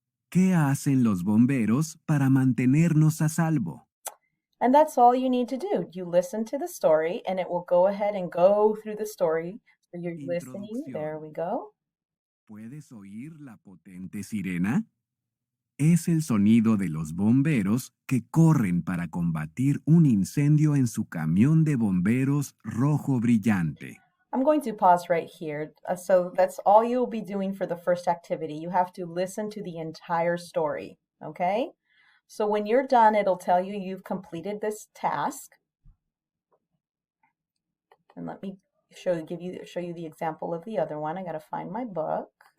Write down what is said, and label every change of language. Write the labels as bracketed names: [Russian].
[Spanish] ¿Qué hacen los bomberos para mantenernos a salvo? [English] And that's all you need to do. You listen to the story, and it will go ahead and go through the story. So you're listening. There we go. [Spanish] ¿Puedes oír la potente sirena? Es el sonido de los bomberos que corren para combatir un incendio en su camión de bomberos rojo brillante. [English] I'm going to pause right here. So that's all you'll be doing for the first activity. You have to listen to the entire story, okay? So when you're done, it'll tell you you've completed this task. And let me show you the example of the other one. I got to find my book.